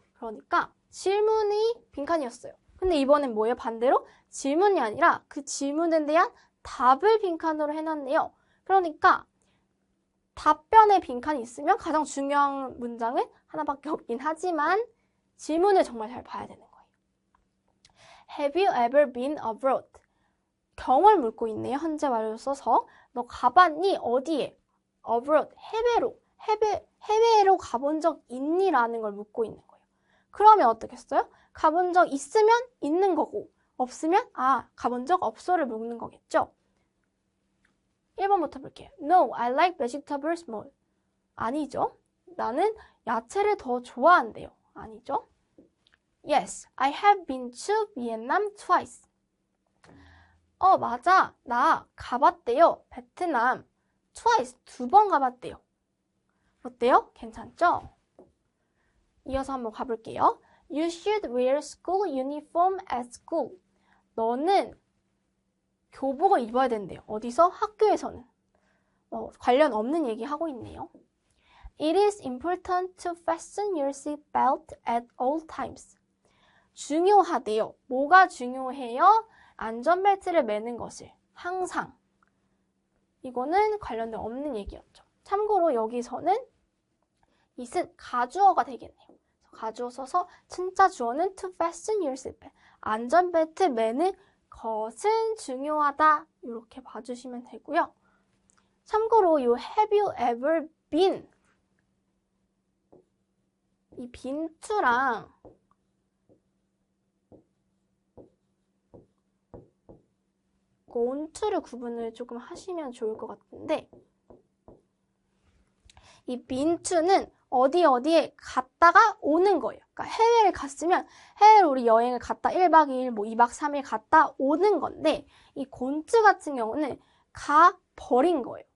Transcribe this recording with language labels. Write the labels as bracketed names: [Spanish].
[Korean] 그러니까 질문이 빈칸이었어요. 근데 이번엔 뭐예요? 반대로 질문이 아니라 그 질문에 대한 답을 빈칸으로 해놨네요. 그러니까 답변에 빈칸이 있으면 가장 중요한 문장은 하나밖에 없긴 하지만 질문을 정말 잘 봐야 되는 거예요. [English] Have you ever been abroad? [Korean] 경을 묻고 있네요. 현재 완료를 써서. 너 가봤니? 어디에? abroad, 해외로 가본 적 있니? 라는 걸 묻고 있는 거예요. 그러면 어떻겠어요? 가본 적 있으면 있는 거고 없으면 가본 적 없어를 묻는 거겠죠. 1번부터 볼게요. [English] No, I like vegetables more. [Korean] 아니죠. 나는 야채를 더 좋아한대요. 아니죠. [English] Yes, I have been to Vietnam twice. [Korean] 맞아. 나 가봤대요. 베트남. twice. 2번 가봤대요. 어때요? 괜찮죠? 이어서 한번 가볼게요. [English] You should wear school uniform at school. [Korean] 너는 교복을 입어야 된대요. 어디서? 학교에서는. 관련 없는 얘기 하고 있네요. [English] It is important to fasten your seat belt at all times. [Korean] 중요하대요. 뭐가 중요해요? 안전벨트를 매는 것을. 항상. 이거는 관련된 없는 얘기였죠. 참고로 여기서는 it은 가주어가 되겠네요. 가주어 써서 진짜 주어는 [English] to fasten your seat belt. [Korean] 안전벨트 매는 것은 중요하다. 이렇게 봐주시면 되고요. 참고로 이 [English] have you ever been [Korean] 이 been to랑 gone to를 구분을 조금 하시면 좋을 것 같은데 이 been to는 어디에 갔다가 오는 거예요. 그러니까 해외를 갔으면 해외로 우리 여행을 갔다 1박 2일, 뭐 2박 3일 갔다 오는 건데 이 gone to 같은 경우는 가 버린 거예요.